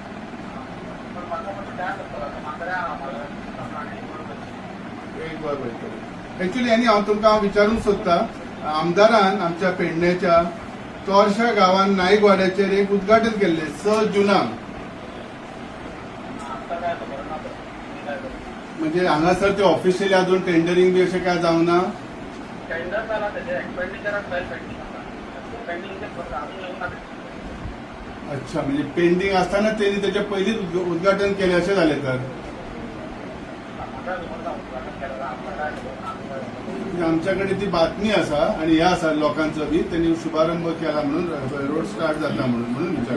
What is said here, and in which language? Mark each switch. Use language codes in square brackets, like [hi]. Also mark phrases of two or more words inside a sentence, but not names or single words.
[kok] एक वर वयतले एक्चुली आनी हांव तुमकां विचारूंक सोदता. आमदारान आमच्या पेडण्याच्या तोरशा गांवांत नाईक वाड्याचेर एक उद्घाटन केल्लें 6 जुनाक. म्हणजे हांगासर ते ऑफिशियली अजून टेंडरिंग बी अशें काय जावंक ना? [mr] अच्छा, म्हणजे पेंडिंग असताना त्यांनी त्याच्या पहिलीच उद्घाटन केले असे झाले तर आमच्याकडे ती बातमी असा आणि ह्या असा लोकांचा बी त्यांनी शुभारंभ केला म्हणून [en] road start [mr] जाता म्हणून